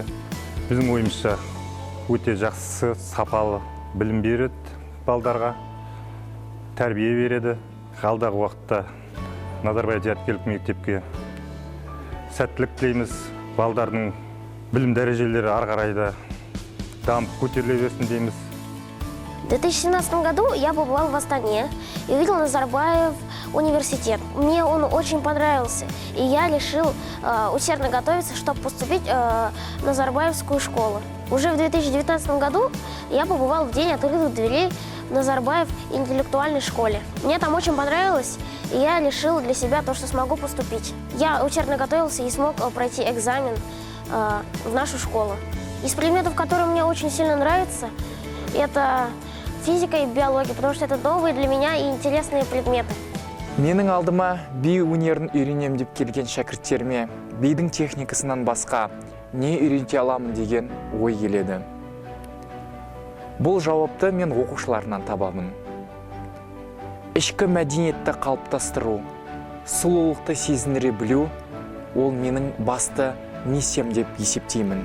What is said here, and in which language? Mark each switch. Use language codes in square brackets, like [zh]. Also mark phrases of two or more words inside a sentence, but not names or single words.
[kk] Біздің ойымызша өте жақсы, сапалы білім береді балдарға, тәрбие береді. Алдағы уақытта Назарбаев зияткерлік мектепке сәттілік тілейміз. Балдардың білім дәрежелері ары қарай да дамып көтеріле берсін дейміз. [ru] В 2017 году я побывал в Астане и увидел Назарбаев университет. Мне он очень понравился, и я решил усердно готовиться, чтобы поступить в Назарбаевскую школу. Уже в 2019 году я побывал в день открытых дверей в Назарбаев интеллектуальной школе. Мне там очень понравилось, и я решил для себя то, что смогу поступить. Я усердно готовился и смог пройти экзамен в нашу школу. Из предметов, которые мне очень сильно нравятся, это физика и биология, потому что это новые для меня и интересные предметы. [kk] Менің алдыма би өнерін үйренем деп келген шәкірттеріме бидің техникасынан басқа не үйрете аламын деген ой келеді. Бұл жауапты мен оқушыларынан табамын. Ішкі мәдениетті қалыптастыру, сұлулықты сезіндіре білу, ол менің басты миссиям деп есептеймін.